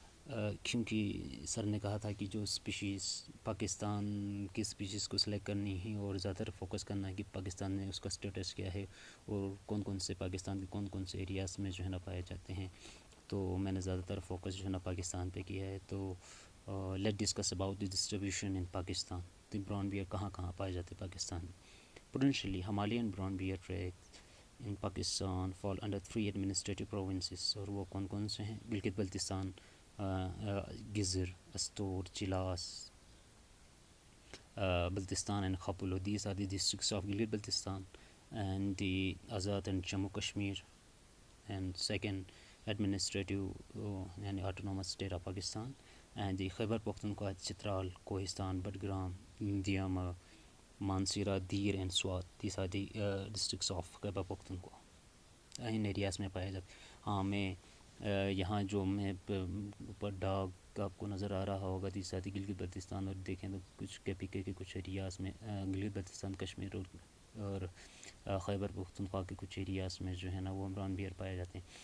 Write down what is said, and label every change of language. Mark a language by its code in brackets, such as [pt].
[hi] क्योंकि सर ने कहा था कि जो स्पीशीज़ पाकिस्तान की स्पीशीज़ को सिलेक्ट करनी है और ज़्यादातर फोकस करना है कि पाकिस्तान में उसका स्टेटस क्या है और कौन कौन से पाकिस्तान के कौन कौन से एरियाज़ में जो है ना पाए जाते हैं, तो मैंने ज़्यादातर फोकस जो है ना पाकिस्तान पे किया है. [en] तो let discuss about the distribution in Pakistan. [hi] तो ब्राउन बियर कहाँ कहाँ पाए जाते हैं पाकिस्तान में. [en] potentially Himalayan brown bear track in Pakistan fall under 3 administrative provinces, [hi] और वो कौन कौन से हैं. [en] Gilgit Baltistan, Gizr, Astor, Chilas, Baltistan and Khapulo. These are the districts of Gilgit-Baltistan and the Azad and Jammu Kashmir, and second administrative and autonomous state of Pakistan, and the Khyber Pakhtunkhwa, Chitral, Kohistan, Budgram, Diyama, Mansira, Dir and Swat. These are the districts of Khyber Pakhtunkhwa. [hi] In areas में पाए जाते. हाँ, मैं यहाँ जो मैं ऊपर डाग का आपको नज़र आ रहा होगा दी साथी गिलगित बल्तिस्तान, और देखें तो कुछ केपीके के कुछ एरियाज़ में गिलगित बल्तिस्तान कश्मीर और खैबर पख्तूनख्वा के कुछ एरियाज़ में जो है ना वो ब्राउन बियर पाए जाते हैं.